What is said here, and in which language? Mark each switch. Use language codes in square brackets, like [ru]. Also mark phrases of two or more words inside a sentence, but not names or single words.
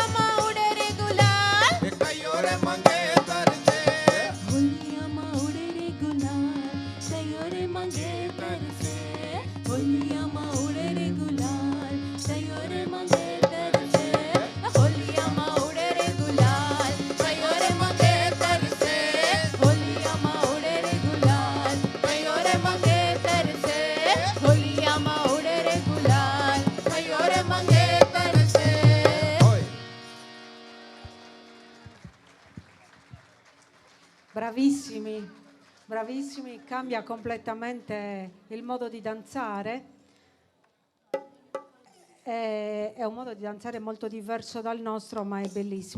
[raj] मा उड़े रे गुलाल कयो रे मंगेतर से होलिया मा उड़े रे गुलाल कयो रे मंगेतर से होलिया मा उड़े रे गुलाल कयो रे मंगेतर से होलिया मा उड़े रे गुलाल कयो रे मंगेतर से होलिया मा उड़े रे गुलाल कयो रे मंगेतर से होलिया मा उड़े रे गुलाल कयो रे मंगेतर से [it] Bravissimi, bravissimi, cambia completamente il modo di danzare. È un modo di danzare molto diverso dal nostro, ma è bellissimo.